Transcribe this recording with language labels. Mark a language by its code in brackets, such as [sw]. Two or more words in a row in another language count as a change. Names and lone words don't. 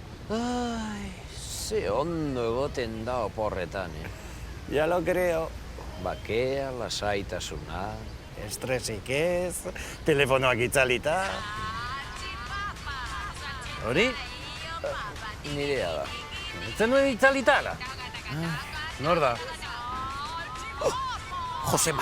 [eu] Ai, ze ondo egoten da oporretan, [es] Ya lo creo. [eu] Bakea, lasaitasuna. Estresik ez, telefonoak itzalita. Hori? Nirea da. Ez nuen itzalitara? Nor da? Josema,